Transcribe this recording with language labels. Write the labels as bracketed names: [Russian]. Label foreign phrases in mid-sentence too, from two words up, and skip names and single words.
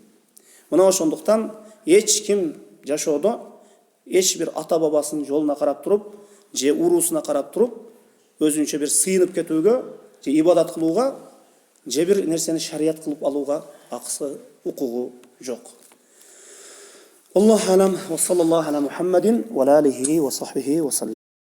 [Kyrgyz] Мына ошондуктан эч ким жашоодо эч бир ата бабасынын жолуна карап туруп, же уруусуна карап туруп, өзүнчө бир сыйынып кетүүгө, же ибадат кылууга, же бир нерсени шарият кылып алууга акысы, укугу жок. [Arabic] الله أعلم وصلى الله على محمد وآله وصحبه وسلم.